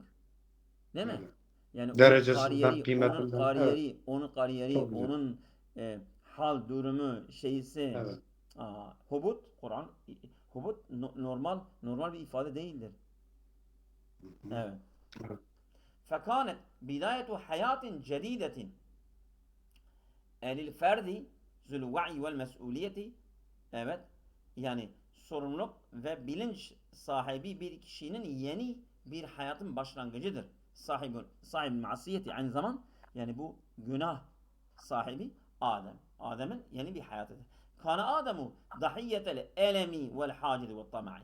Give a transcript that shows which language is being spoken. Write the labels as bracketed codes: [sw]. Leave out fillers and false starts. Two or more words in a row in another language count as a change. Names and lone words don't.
[tr] Değil mi? Evet. Yani Derecesinden, kıymetinden. Evet. onun kariyeri, Çok güzel. onun hal durumu, şeysi, Evet. hubut, Kur'an, hubut normal bir ifade değildir. Evet. Evet. [ar] فكانت بداية حياة جديدة للفرد ذو الوعي والمسؤولية. [tr] Evet. Yani sorumluluk ve bilinç sahibi bir kişinin yeni bir hayatın başlangıcıdır. Sahibi masiyeti aynı zaman yani bu günah sahibi Adem. Adem'in yeni bir hayatıdır. [ar] كان آدم ضحية الألم والحقد والطمع.